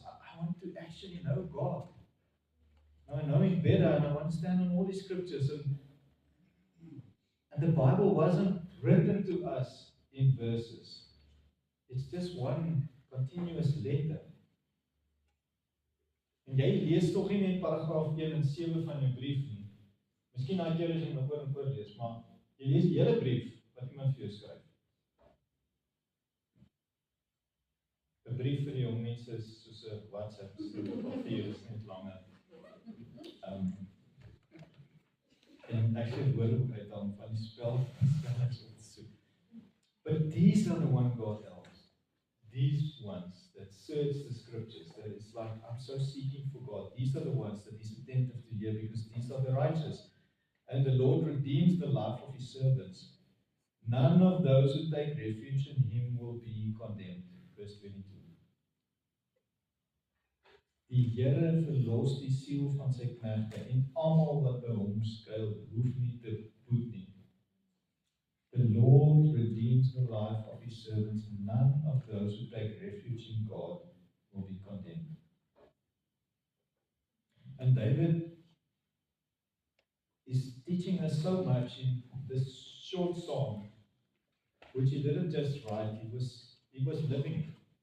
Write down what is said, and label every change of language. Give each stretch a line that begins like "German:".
English: I want to actually know God. Now I know Him better and I want to stand on all these Scriptures. And the Bible wasn't written to us in verses. It's just one continuous letter.
Afrikaans: En jy lees tog nie net paragraaf 1 en 7 van jou brief nie. Miskien daai keer as jy my oor en oor lees, maar jy lees die hele brief wat iemand vir jou skryf. 'n Brief vir die jong mense is soos 'n WhatsApp, papier is net langer. En ek het woorde uit dan van die spel soek.
English: But these are the one God helps. These ones that search the Scriptures, that it's like, I'm so seeking for God. These are the ones that He's attentive to hear because these are the righteous. And the Lord redeems the life of His servants. None of those who take refuge in Him will be condemned. Verse 22.
Afrikaans: Die Here verlos die siel van sy knegte en almal wat by Hom skuil, hoef nie te boet nie.
English: The Lord redeems the life of His servants, and none of those who take refuge in God will be condemned. And David is teaching us so much in this short psalm, which he didn't just write, he was living it.